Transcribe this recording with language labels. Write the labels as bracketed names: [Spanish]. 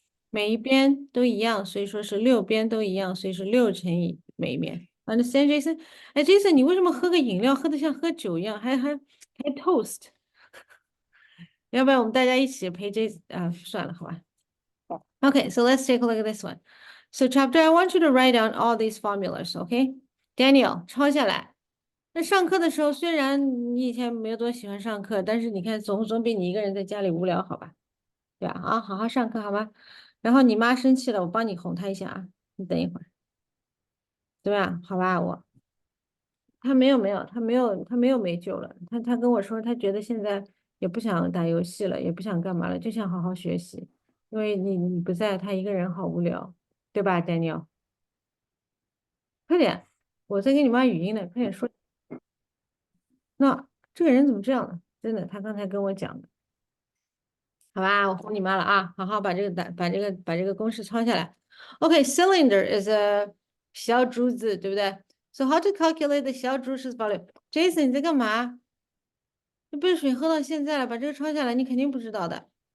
[Chinese] 每一边都一样，所以说是6边都一样，所以是6乘以每一面。 [English] Understand, Jason? [Chinese] 哎，Jason，你为什么喝个饮料喝得像喝酒一样，还 toast？要不然我们大家一起陪算了，好吧。 [English] Okay, so let's take a look at this one. So chapter, I want you to write down all these formulas, okay? [Chinese] Daniel, 抄下来。那上课的时候，虽然你以前没有多喜欢上课，但是你看总比你一个人在家里无聊，好吧？对吧？啊，好好上课，好吗？然后你妈生气了，我帮你哄她一下啊。你等一会儿，对吧？好吧，他没有没救了。他跟我说，他觉得现在也不想打游戏了，也不想干嘛了，就想好好学习。因为你不在，他一个人好无聊，对吧，Daniel？快点，我在跟你妈语音呢，快点说。那这个人怎么这样呢？真的，他刚才跟我讲的。好吧，我哄你妈了啊！好好把这个公式抄下来。 [English] Okay, cylinder is a [Chinese] 小珠子，对不对？ [English] So how to calculate the 小珠是 volume？Jason， [Chinese] 你在干嘛？你被水喝到现在了，把这个抄下来，你肯定不知道的。